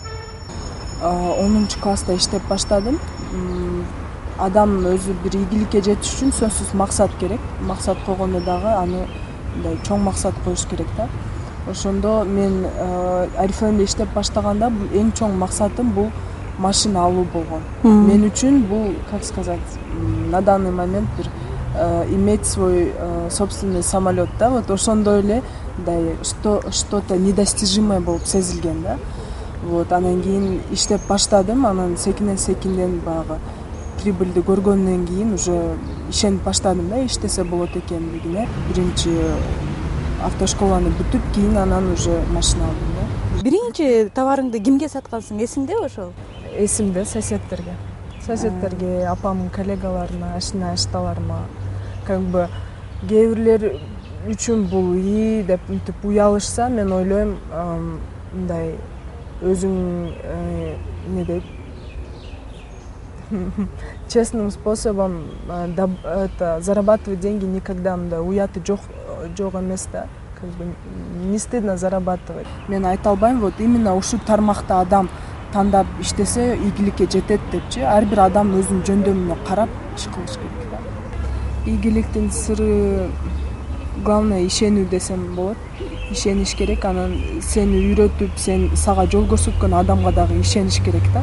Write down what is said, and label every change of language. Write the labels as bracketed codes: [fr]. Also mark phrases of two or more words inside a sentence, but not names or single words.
[ky] 10 класста иштеп баштадым. Адам өзү бир ийгиликке жетиш үчүн сөзсүз максат керек. Максат койгондо дагы аны мындай чоң максат коюш керек да. Ошондо мен Oriflame'де иштеп баштаганда эң чоң максатым бул машина алуу болгон. Мен үчүн бул, [ru] как сказать, на данный момент бир иметь свой собственный самолет, да, вот [ky] ошондой эле мындай [ru] что-то недостижимое [ky] болуп сезилген да. Вот анан кийин иштеп баштадым, анан секинден баягы прибыльди көргөндөн кийин уже ишенип баштадым да, иштесе болот экендигине. Биринчи автошколаны бүтүп, кийин анан уже машина алдым да. Биринчи товарыңды кимге саткансың, эсиңдеби ошол? Эсимде, соседтерге, апамдын коллегаларына, ашина-ашталарыма. [ru] Как бы [ky] кээ бирлер үчүн бул ии деп мынтип уялышса, мен ойлойм, мындай өзүң эмне дейт, [ru] честным способом зарабатывать деньги [ky] никогда мындай уяты жок эмес да. [ru] Как бы не стыдно зарабатывать. [ky] Мен айта албайм, [ru] вот именно [ky] ушул тармакта адам тандап иштесе ийгиликке жетет депчи. Ар бир адам өзүнүн жөндөмүнө карап иш кылыш керек да. Ийгиликтин сыры главное ишенүү десем болот. Ишениш керек, анан сени үйрөтүп, сага жол көрсөткөн адамга дагы ишениш керек да.